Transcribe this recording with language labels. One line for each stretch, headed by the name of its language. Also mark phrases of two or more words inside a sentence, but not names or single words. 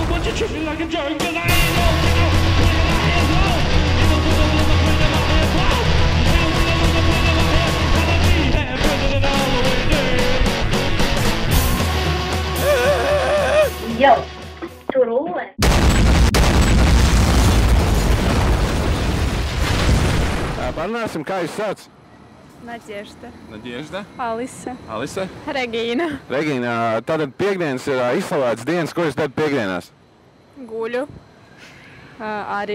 English: treat me like a jerk, 'cause I ain't no nigga. You don't put them in my head, in my head, wow. Hell, you never put them in my head, and I need that president all the way there. Йоу, турули.
Latvian: Parunāsim, kā jūs sauc? Nadežda. Nadežda? Alise. Alise? Regīna. Regīna, tātad piekdienas ir izslavētas dienas, ko jūs darat piekdienās? Guļu. Arī.